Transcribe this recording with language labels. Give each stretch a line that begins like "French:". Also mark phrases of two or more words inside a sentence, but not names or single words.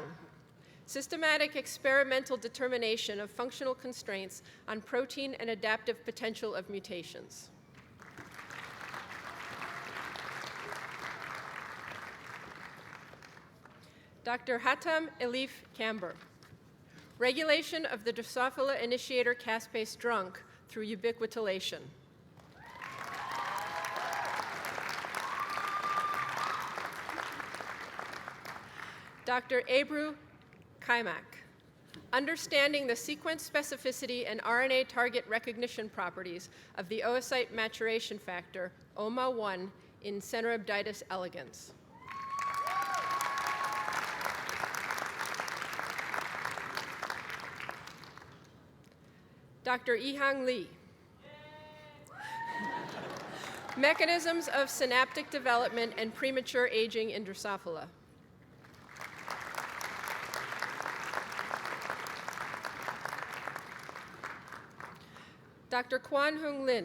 English: Systematic experimental determination of functional constraints on protein and adaptive potential of mutations. Dr. Hatem Elif Camber. Regulation of the Drosophila initiator caspase drunk through ubiquitination. Dr. Ebru Kaimak. Understanding the sequence specificity and RNA target recognition properties of the oocyte maturation factor, OMA1, in centroiditis elegans. Dr. Yihang Li. Mechanisms of synaptic development and premature aging in Drosophila. Dr. Quan Hung Lin.